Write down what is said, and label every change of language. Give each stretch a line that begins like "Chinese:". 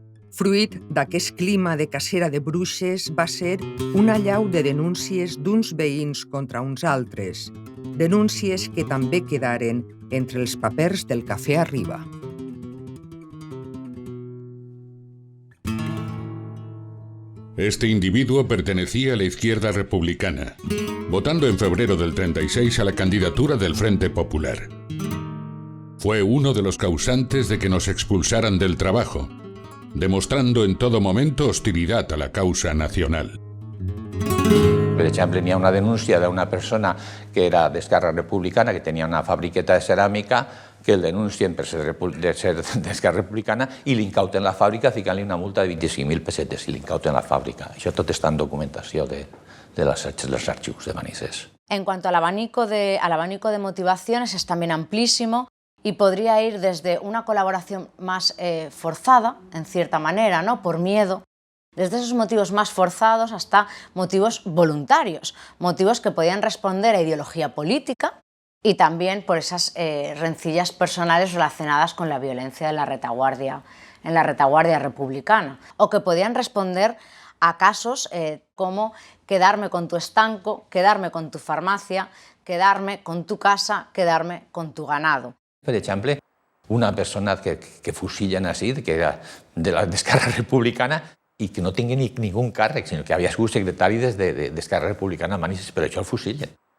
Catalan: Fruit d'aquest clima de cacera de bruixes va ser una allau de denúncies d'uns veïns contra uns altres, denúncies que també quedaren entre els papers del Café Arriba.
Spanish: Este individuo pertenecía a la izquierda republicana, votando en febrero del 36 a la candidatura del Frente Popular. Fue uno de los causantes de que nos expulsaran del trabajo, demostrando en todo momento hostilidad a la causa nacional.
Catalan: Per exemple, hi ha una denúncia d'una persona que era d'Esquerra Republicana, que tenia una fabriqueta de ceràmica, que el denuncien per ser d'Esquerra Republicana i li incauten la fàbrica ficant-li una multa de 25.000 pessetes i li incauten la fàbrica. Això tot està en documentació
Spanish: de los archivos de Manises. En cuanto al abanico de motivaciones es también amplísimo y podría ir desde una colaboración más forzada, en cierta manera, ¿no? Por miedo, desde esos motivos más forzados hasta motivos voluntarios, motivos que podían responder a ideología política y también por esas rencillas personales relacionadas con la violencia en la retaguardia republicana, o que podían responder a casos como quedarme con tu estanco, quedarme con tu farmacia, quedarme con tu casa, quedarme con tu ganado.
Catalan: Per exemple, una persona que fusillen així, que era d'Esquerra Republicana i que no tingui ningú càrrec, sinó que havia sigut secretari d'Esquerra Republicana a Manises, però això el fusillen.